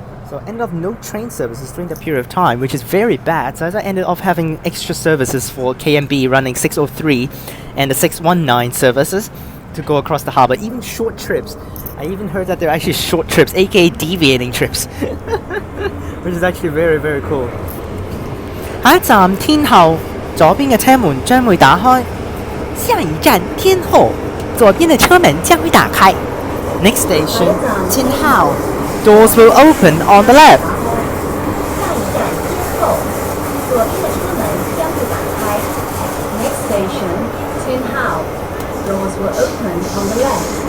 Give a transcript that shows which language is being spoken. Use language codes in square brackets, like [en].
[en] So I ended up no train services during that period of time, which is very bad. So I ended up having extra services for KMB running 603 and the 619 services to go across the harbour, even short trips. I even heard that they're actually short trips, aka deviating trips, which is actually very, very cool. [yue] 下一站天后，左邊嘅車門將會打開。下一站天后，左邊嘅車門將會打開。 [en] Next station, Tin Hao. Doors will open on the left. [yue] 下一站天后，左邊嘅車門將會打開。 [en] Next station, Tin Hao. Doors will open on the left.